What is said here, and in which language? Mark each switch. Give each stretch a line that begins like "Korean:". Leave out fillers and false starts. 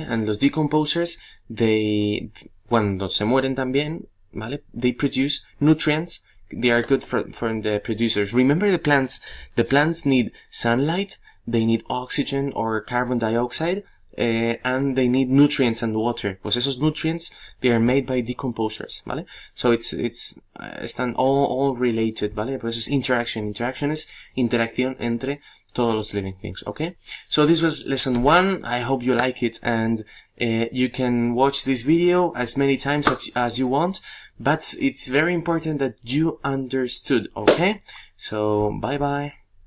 English: And
Spanish: los decomposers, cuando se mueren también, ¿vale?
English: They produce nutrients. They are good for the producers. Remember the plants need sunlight, they need oxygen or carbon dioxide, and they need nutrients and water.
Spanish: Pues esos
English: nutrients, they are made by decomposers,
Spanish: ¿vale?
English: So
Spanish: están
English: all related,
Spanish: ¿vale? Pues es interaction. Interaction es interacción entre todos los
English: living things, okay? So this was lesson 1. I hope you like it, and you can watch this video as many times as you want, but it's very important that you understood, okay? So, bye bye.